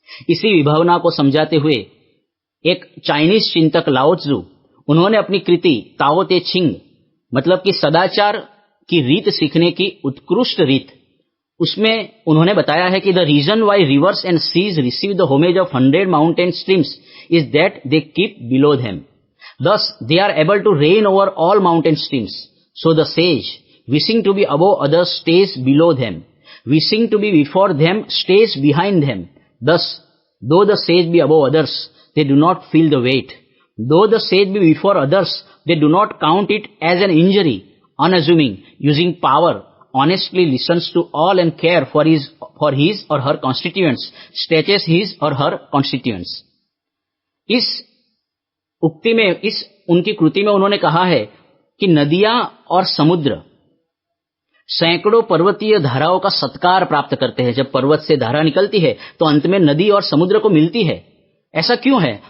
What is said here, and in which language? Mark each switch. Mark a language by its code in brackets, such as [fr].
[hi] इसी विभावना को समझाते हुए एक चाइनीज चिंतक लाओ त्जू, उन्होंने अपनी कृति ताओ ते चिंग, मतलब कि सदाचार की रीत सीखने की उत्कृष्ट रीत, उसमें उन्होंने बताया है कि [en] The reason why rivers and seas receive the homage of 100 mountain streams is that they keep below them, thus they are able to reign over all mountain streams. So the sage, wishing to be above others, stays below them, wishing to be before them, stays behind them. Thus, though the sage be above others, they do not feel the weight. Though the sage be before others, they do not count it as an injury. Unassuming, using power, honestly listens to all and care for his or her constituents, stretches his or her constituents. [hi] इस उक्ति में, इस उनकी कृति में उन्होंने कहा है कि नदियां और समुद्र सैकड़ों पर्वतीय धाराओं का सत्कार प्राप्त करते हैं। जब पर्वत से धारा निकलती है तो अंत में नदी और समुद्र को मिलती है। ऐसा क्यों है?